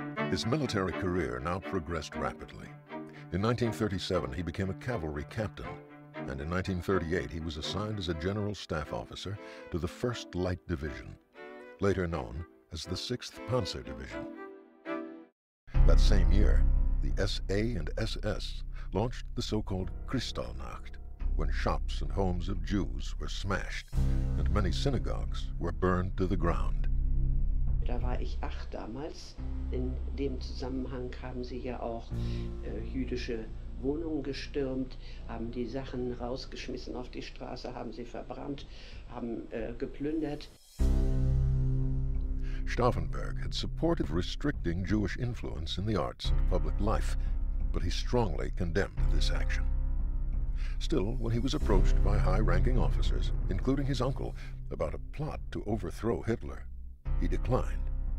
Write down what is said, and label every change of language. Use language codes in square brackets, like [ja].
[en] His military career now progressed rapidly. In 1937, he became a cavalry captain, and in 1938, he was assigned as a general staff officer to the 1st Light Division, later known as the 6th Panzer Division. That same year, the SA and SS launched the so-called Kristallnacht, when shops and homes of Jews were smashed and many synagogues were burned to the ground. [de] Da war ich 8 damals. In dem Zusammenhang haben sie ja auch jüdische Wohnungen gestürmt, haben die Sachen rausgeschmissen auf die Straße, haben sie verbrannt, haben geplündert. [en] Stauffenberg had supported restricting Jewish influence in the arts and public life, but he strongly condemned this action. Still, when he was approached by high-ranking officers, including his uncle, about a plot to overthrow Hitler, he declined.